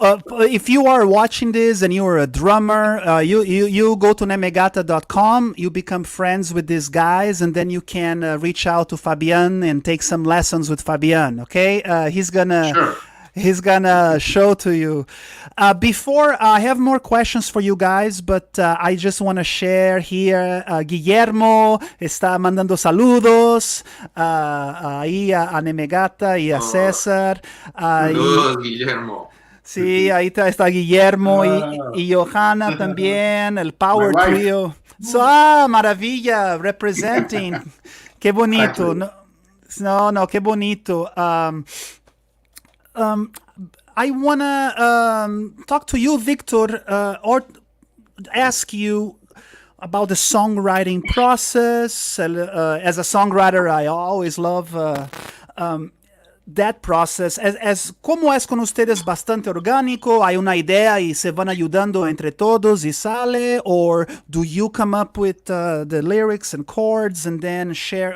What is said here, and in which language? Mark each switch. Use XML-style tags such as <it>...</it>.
<en>If you are watching this and you are a drummer, you go to Nemegata.com, you become friends with these guys, and then you can reach out to Fabian and take some lessons with Fabian, okay? He's gonna show to you. Before, I have more questions for you guys, but I just want to share here.</en> <es>Guillermo está mandando saludos ahí a Nemegata y a César. Saludos, Guillermo. Sí, ahí está Guillermo y Johanna también, el Power Trio. Maravilla, representing. Qué bonito. No, qué bonito.</es> <en>I want to talk to you, Victor, or ask you about the songwriting process. As a songwriter, I always love that process,</en> <es>¿cómo es con ustedes? ¿Bastante orgánico? ¿Hay una idea y se van ayudando entre todos y sale?</es> <en>Or do you come up with the lyrics and chords and then share?</en>